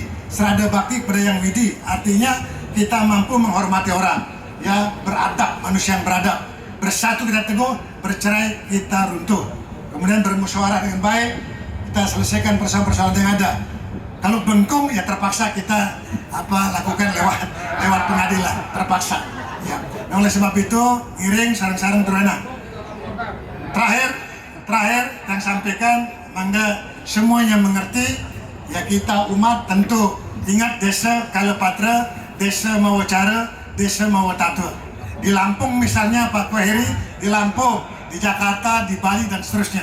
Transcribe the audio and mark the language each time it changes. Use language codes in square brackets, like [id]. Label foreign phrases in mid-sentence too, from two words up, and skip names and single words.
[id] Serada bakti kepada Yang Widi artinya kita mampu menghormati orang, ya beradab, manusia yang beradab. Bersatu kita teguh, bercerai kita runtuh. Kemudian bermusyawarah dengan baik, kita selesaikan persoalan-persoalan yang ada. Kalau bengkung ya terpaksa kita lakukan lewat pengadilan, terpaksa. Ya. Nah, oleh sebab itu [ban] Ngiring sarang-sarang terena. [id] Terakhir yang sampaikan, mangga semuanya mengerti. Ya kita umat tentu ingat [ban] desa Kalepatra, desa Mawacara, desa Mawatatua. [id] Di Lampung misalnya Pak Koheri, di Lampung di Jakarta, di Bali, dan seterusnya.